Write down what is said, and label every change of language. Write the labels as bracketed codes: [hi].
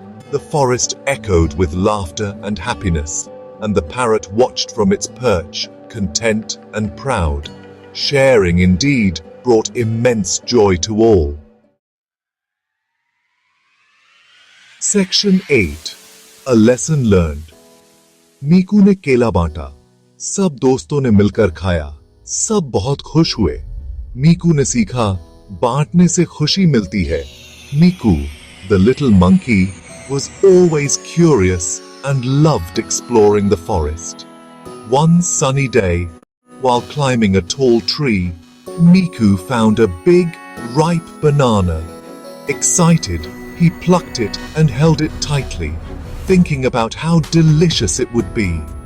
[en] The forest echoed with laughter and happiness, and the parrot watched from its perch, content and proud. Sharing indeed brought immense joy to all. Section 8 A lesson learned. [hi] मीकू ने केला बांटा, सब दोस्तों ने मिलकर खाया, सब बहुत खुश हुए। मीकू ने सीखा, बांटने से खुशी मिलती है। [en] Miku, the little monkey, was always curious and loved exploring the forest. One sunny day, while climbing a tall tree, Miku found a big, ripe banana. Excited, he plucked it and held it tightly, thinking about how delicious it would be.